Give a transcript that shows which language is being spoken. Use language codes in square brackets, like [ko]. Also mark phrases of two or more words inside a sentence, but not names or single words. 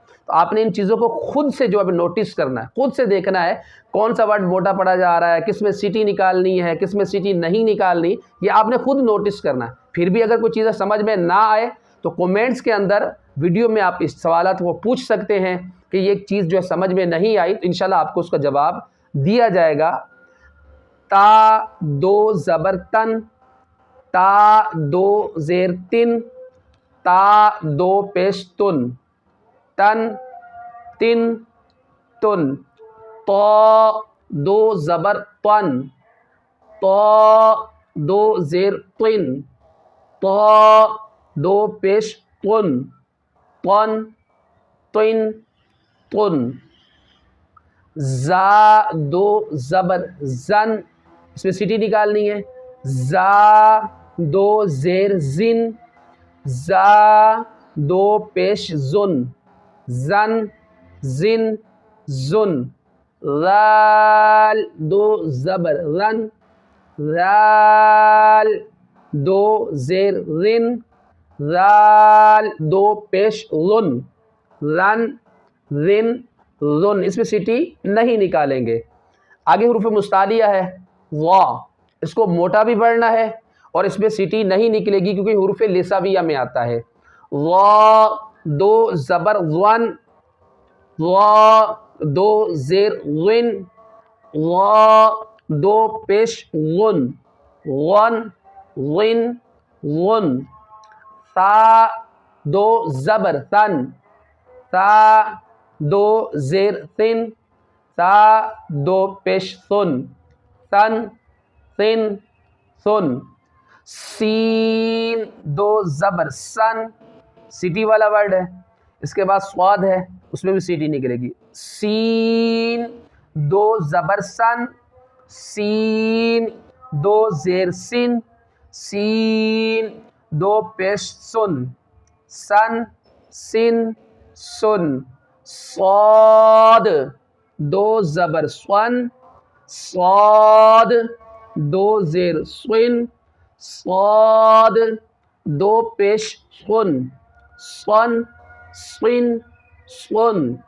[ur] تو آپ نے ان چیزوں کو خود سے جو اب نوٹس کرنا ہے، خود سے دیکھنا ہے کون سا ورڈ موٹا پڑھا جا رہا ہے، کس میں سٹی نکالنی ہے، کس میں سٹی نہیں نکالنی، یہ آپ نے خود نوٹس کرنا ہے۔ پھر بھی اگر کوئی چیزیں سمجھ میں نہ آئے تو کومنٹس کے اندر ویڈیو میں آپ اس سوالات کو پوچھ سکتے ہیں کہ یہ چیز جو ہے سمجھ میں نہیں آئی تو انشاءاللہ آپ کو اس کا جواب دیا جائے گا۔ تا 2 زبر تن، تا 2 زیر تن، تا 2 پیش تن، تن تن تن۔ طا 2 زبر طن، طا 2 زیر طن، طا 2 پیش طن، طن طن طن۔ زا 2 زبر زن، اس میں سٹی نکالنی ہے، زا 2 زیر زن، زا 2 پیش زن، زن زن زن۔ ذال 2 زبر رن، ذال 2 زیر رن، ذال 2 پیش رن، رن رن رن، اس میں سٹی نہیں نکالیں گے۔ آگے حروف مستعلیہ ہے وا، اس کو موٹا بھی پڑھنا ہے اور اس میں سٹی نہیں نکلے گی کیونکہ حروف لساویہ میں آتا ہے۔ وا 2 زبر ون، وا 2 زیر غن، وا 2 پیش غن، غن غن غن۔ تا 2 زبر تن، تا 2 زیر تن، تا 2 پیش ثن، تن تن ثن۔ سین 2 زبر سن، سٹی والا ورڈ ہے، اس کے بعد سواد ہے اس میں بھی سٹی نکلے گی۔ سین دو زبر سن، سین دو زیر سن، سین دو پیش سن، سن سن سن، صاد دو زبر سون، صاد دو زیر سن، صاد دو پیش سن، سن سن سن،